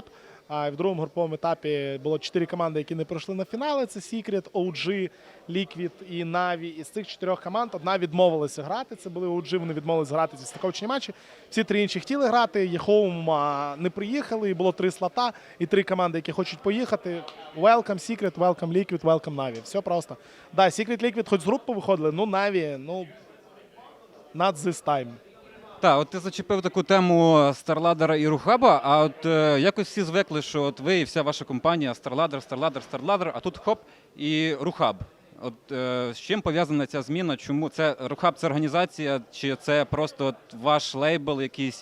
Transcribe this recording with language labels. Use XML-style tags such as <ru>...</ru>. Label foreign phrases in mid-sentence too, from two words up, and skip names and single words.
<uk>А в другому груповому етапі було 4 команди, які не пройшли на фінали. Це Secret, OG, Liquid і Na'Vi. Із цих 4 команд одна відмовилася грати. Це були OG, вони відмовилися грати ці стиковочні матчі. Всі 3 інші хотіли грати, Єхоум не приїхали, і було 3 слота, і 3 команди, які хочуть поїхати.</uk> <en>Welcome Secret, welcome Liquid, welcome Na'Vi.</en> <uk>Все просто. Да, Secret, Liquid хоч з групи виходили, ну Na'Vi,</uk> <en>not this time.</en> <uk>Так, от ти зачепив таку тему StarLadder і Рухаба, а от якось всі звикли, що от ви і вся ваша компанія StarLadder, а тут хоп і Рухаб. От з чим пов'язана ця зміна? Чому це Рухаб це організація, чи це просто от ваш лейбл якийсь?</uk>